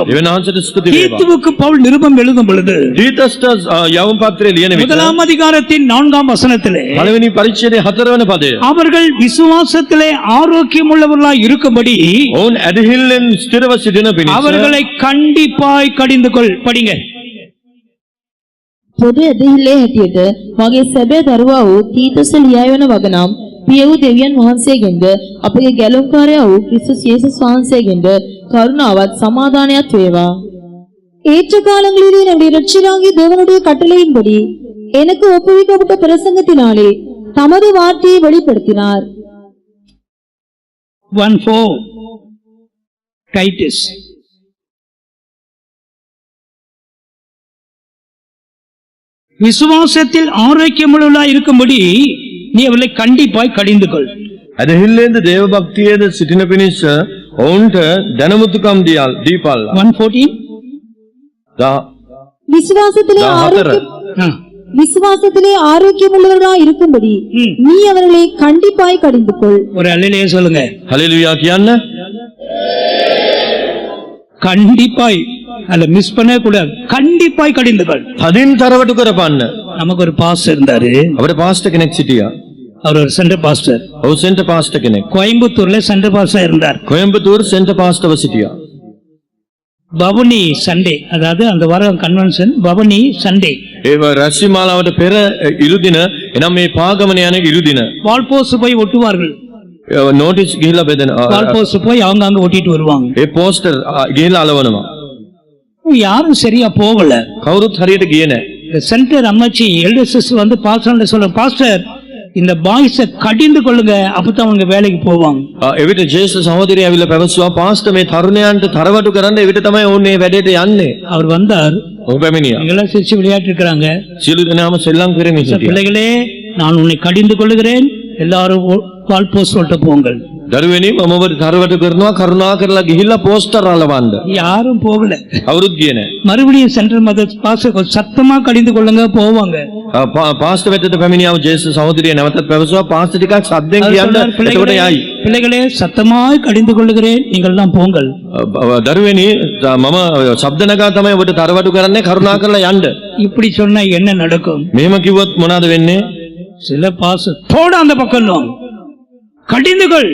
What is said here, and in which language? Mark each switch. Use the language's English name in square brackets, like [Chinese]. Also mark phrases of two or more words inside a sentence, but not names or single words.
[Sinhala] දෙවියන් වහන්සේට ස්තුති වේවා. [Tamil] தீத்துவுக்கு பவுல் நிருபம் எழுதும் பொழுது [Sinhala] තීතස්ට යවුම් පත්‍රය ලියන විට [Tamil] 1ஆம் அதிகாரத்தின் 4ஆம் வசனத்திலே [Sinhala] පළවෙනි පරිච්ඡේදයේ 4 වන පදය. [Tamil] அவர்கள் விசுவாசத்திலே ஆரோக்கியம் உள்ளவர்களாய் இருக்கும்படி [Sinhala] ඔවුන් ඇදහිල්ලෙන් ස්ථිරව සිටින පිණිස [Tamil] அவர்களை கண்டிப்பாய் கடிந்து கொள். படிங்க. [Sinhala] පොඩි ඇදහිල්ලේ හැටියට මගේ සැබෑ දරුවා වූ තීතස ලියවන වගනම් පිය වූ දෙවියන් වහන්සේගෙන්ද අපගේ ගැලුම්කාරයා වූ ක්‍රිස්තුස් යේසුස් වහන්සේගෙන්ද කරුණාවත් සමාදානයත් වේවා. [Tamil] ஏற்ற காலங்களிலே நம்முடைய இரட்சகராகிய தேவனுடைய கட்டளையின்படி எனக்கு ஒப்புவிக்கப்பட்ட பிரசங்கத்தினாலே தமது வார்த்தையை வெளிப்படுத்தினார். 1:4 டைட்டஸ். விசுவாசத்தில் ஆரோக்கியமுள்ளவர்களாய் இருக்கும்படி நீ அவர்களை கண்டிப்பாய் கடிந்து கொள். [Sinhala] ඇදහිල්ලේද දේව භක්තියේද සිටින පිණිස ඔවුන්ට දැනුමුතුකම් දීපල්ලා. 1:14. [Tamil] விசுவாசத்திலே 14. ஆரோக்கியம் விசுவாசத்திலே ஆரோக்கியமுள்ளவர்களாய் இருக்கும்படி நீ அவர்களை கண்டிப்பாய் கடிந்து கொள். ஒரு அல்லேலூயா சொல்லுங்க. [Sinhala] හලෙලුයා කියන්න. [Tamil] கண்டிப்பாய் அல்ல, மிஸ் பண்ண கூடாது. கண்டிப்பாய் கடிந்து கொள். [Sinhala] තදින් තරවටු කරපන්න. [Tamil] நமக்கு ஒரு பாஸ்டர் இருந்தாரு. [Sinhala] අපේ පාස්ටර් කෙනෙක් සිටියා. [Tamil] அவர் ஒரு [English] center pastor. [Sinhala] ඔව් [English] center pastor [Sinhala] කෙනෙක්. [Tamil] கோயம்புத்தூர்ல [English] center pastor [Tamil] இருந்தார். [Sinhala] කොයම්බතූර් සෙන්ටර් පාස්ටර්ව සිටියා. [Tamil] பவனி சண்டே, அதாவது அந்த வாரம் கன்வென்ஷன் பவனி சண்டே. [Sinhala] ඒ රැස්වීම මාලාවට පෙර ඉරුදින එනම් මේ පාගමන යන ඉරුදින [Tamil] வால்போஸ்ட் போய் ஒட்டுவார்கள். [Sinhala] නෝටිස් ගිහිල්ලා බෙදෙන [Tamil] வால்போஸ்ட் போய் அவங்க அங்க ஒட்டிட்டு வருவாங்க. [Sinhala] ඒ පෝස්ටර් ගිහිල්ලා අලවනවා. [Tamil] யாரும் சரியா போகல. [Sinhala] කවුරුත් හරියට ගියේ නැහැ. [Tamil] இந்த சென்டர் அம்மாச்சி எல்டர்ஸ் வந்து பாஸ்டர் சொல்ல, பாஸ்டர் இந்த பாய்ஸை கடிந்து கொள்ளுங்க, அப்பதான் அவங்க வேலைக்கு போவாங்க. [Sinhala] එවිට ජේසුස් සහෝදරය ඇවිල්ලා පැවසුවා පාස්ටර් මේ තරුණයන්ට තරවටු කරන්න එවිට තමයි ඔවුන් මේ වැඩේට යන්නේ. [Tamil] அவர் வந்தார். [Sinhala] ඔහු පැමිණියා. [Tamil] எல்லாம் சிரிச்சு விளையாட்டு இருக்கிறாங்க. [Sinhala] සියලු දෙනාම සෙල්ලම් කරමින් සිටියා. [Tamil] பிள்ளைகளே, நான் உன்னை கடிந்து கொள்ளுகிறேன், எல்லாரும் வால்போஸ்ட் சொல்லிட்டு போங்கள். [Sinhala] දරුවනි මම ඔබට තරවටු කරනවා, කරුණා කරලා ගිහිල්ලා පෝස්ටර් අලවන්න. [Tamil] யாரும் போகல. [Sinhala] කවුරුත් ගියේ නැහැ. [Tamil] மறுபடியும் [English] center mother pastor [Tamil] சத்தமா கடிந்து கொள்ளுங்க, போவாங்க. [Sinhala] පාස්ටර් වෙතට පැමිණියාව ජේසුස් සහෝදරය නැවතත් පැවසුවා පාස්ටර් ටිකක් සද්දෙන් [Tamil] அவர் [Sinhala] කියන්න [Tamil] சொன்னார், [Sinhala] එතකොට යයි. [Tamil] பிள்ளைகளே சத்தமாய் கடிந்து கொள்ளுகிறேன், நீங்கள் எல்லாம் போங்கள். [Sinhala] දරුවනි මම ශබ්ද නගා තමයි ඔබට තරවටු කරන්නේ, කරුණා කරලා යන්න. [Tamil] இப்படி சொன்னா என்ன நடக்கும்? [Sinhala] මෙහෙම කිව්වොත් මොනවද වෙන්නේ? [Tamil] சில பாஸ்டர் போட அந்த பக்கம் கடிந்துகள்,